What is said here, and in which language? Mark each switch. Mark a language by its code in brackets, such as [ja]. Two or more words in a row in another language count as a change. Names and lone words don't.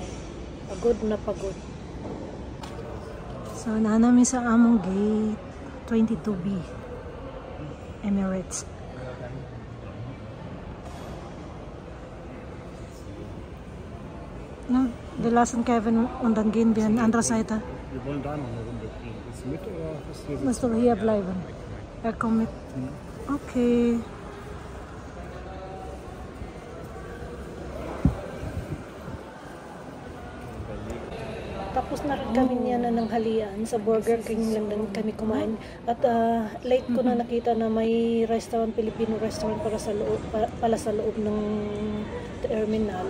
[tl] Pagod na pagod. So na namin sa among gate 22B Emirates. [de] No, wir lassen Kevin und dann gehen wir an andere Seite. Wir wollen da noch eine Runde gehen. Ist mit oder ist hier? Musst du hier bleiben? Er kommt mit. Okay. [tl] Tapos Tapos na rin kami niya na ng halian. Sa Burger King lang din kami kumain. At late ko na nakita na may restaurant, [en] Filipino restaurant [tl] pala sa loob ng terminal.